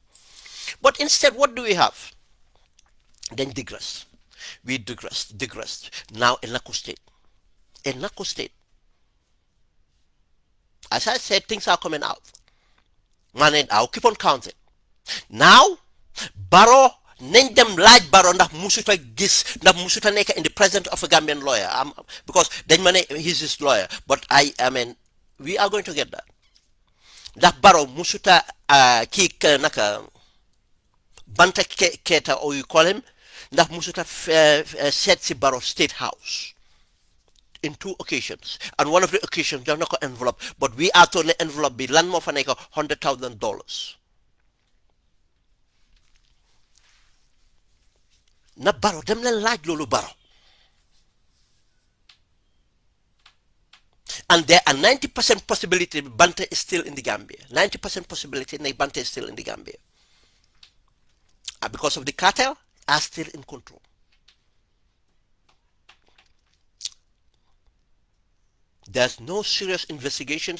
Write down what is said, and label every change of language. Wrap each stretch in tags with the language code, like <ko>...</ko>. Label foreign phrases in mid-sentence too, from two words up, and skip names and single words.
<en>But instead, what do we have? Then digress. We digressed. Now in Nako State. In Nako State. As I said, things are coming out. Man, I'll keep on counting. Now,</en> <wo>Barrow, nañ dem laaj Barrow ndax musuta gis, ndax musuta nekk</wo> <en>in the presence of a Gambian lawyer. Because</en> <wo>dañ ma ne</wo> <en>he's his lawyer. But I mean, we are going to get that.</en> <wo>Ndax Barrow musuta kii naka Banta Keita,</wo> <en>or you call him,</en> <wo>ndax musuta seet si Barrow State House</wo> <en>in 2 occasions, and one of the occasions</en> <wo>jox na ko</wo> <en>envelope, but we are told</en> <wo>ne envelope bi lan moo fa nekk $100,000. Na Barrow dem leen laaj loolu Barrow.</wo> <en>And there are 90% possibility Banta is still in the Gambia. 90% possibility Banta is still in the Gambia. And because of the cartel, are still in control. There's no serious investigations.</en>